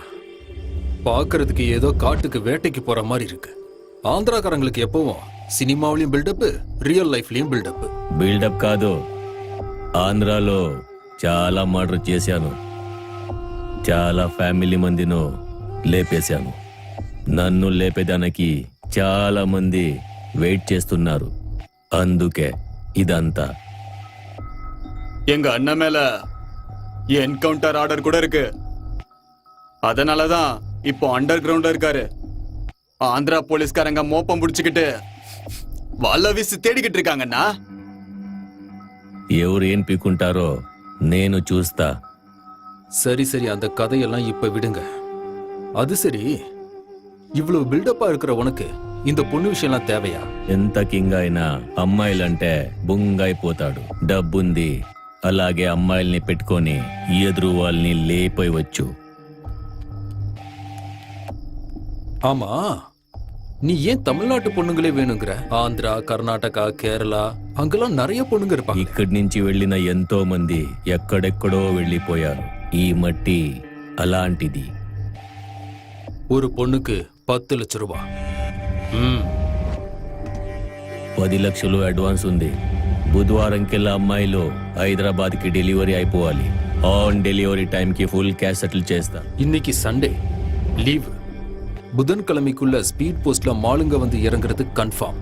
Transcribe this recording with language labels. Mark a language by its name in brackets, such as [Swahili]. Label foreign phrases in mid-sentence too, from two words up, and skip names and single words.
[Tamil] பார்க்கிறதுக்கு ஏதோ காட்டுக்கு வேட்டைக்கு போற மாதிரி இருக்கு. ஆந்திராக்காரங்களுக்கு எப்பவும் சினிமாவிலயும் பில்டப், [English] real lifeலயும் [Tamil] బిల్డప్. [Telugu] బిల్డప్ కాదు, ఆంధ్రాలో చాలా మర్డర్ చేశాను, చాలా ఫ్యామిలీ మందిను లేపేశాను. నన్ను లేపేదానికి చాలా మంది వెయిట్ చేస్తున్నారు. అందుకే ఇదంతా. [Tamil] எங்க அண்ணன் மேல [English] encounter order [Tamil] கூட இருக்கு. அதனாலதான் இப்போ [English] under groundல [Tamil] இருக்காரு. ஆந்திரா போலீஸ்காரங்க மோப்பம் பிடிச்சுக்கிட்டு வல்ல வீசி தேடிக்கிட்டு இருக்காங்கண்ணா. [Telugu] ఎవరు ఏం పీకుంటారో నేను చూస్తా. [Tamil] சரி சரி, அந்த கதையெல்லாம் இப்ப விடுங்க. அது சரி, இவ்வளவு பில்டப்பா இருக்கிற உனக்கு இந்த பொண்ணு விஷயம்லாம் தேவையா? [Telugu] ఎంత కింగ్ అయినా అమ్మాయిలంటే బుంగైపోతాడు. డబ్బుంది, అలాగే అమ్మాయిల్ని పెట్టుకొని ఎదురు వాళ్ళని లేపేయవచ్చు. [Tamil] ஆமா, நீ ஏன் தமிழ்நாட்டு பொண்ணுங்களே வேணுங்கிற? ஆந்திரா, கர்நாடகா, கேரளா அங்கெல்லாம் நிறைய பொண்ணுங்க இருப்பாங்க. [Telugu] ఇక్కడి నుంచి వెళ్ళిన ఎంతో మంది ఎక్కడెక్కడో వెళ్ళిపోయారు. ఈ మట్టి అలాంటిది. [Tamil] ஒரு பொண்ணுக்கு 10 லட்சம் ரூபாய். [Telugu] 10 లక్షలు అడ్వాన్స్ ఉంది. బుధవారంకెల్లా అమ్మాయిలు హైదరాబాద్కి డెలివరీ అయిపోవాలి. [English] on delivery timeకి full cash settle [Telugu] చేస్తా. [Tamil] இன்னைக்கு [English] Sunday leave. [Tamil] புதன்கிழமைக்குள்ள [English] speed postல [Tamil] மாலுங்க வந்து இறங்குறது கன்ஃபார்ம்.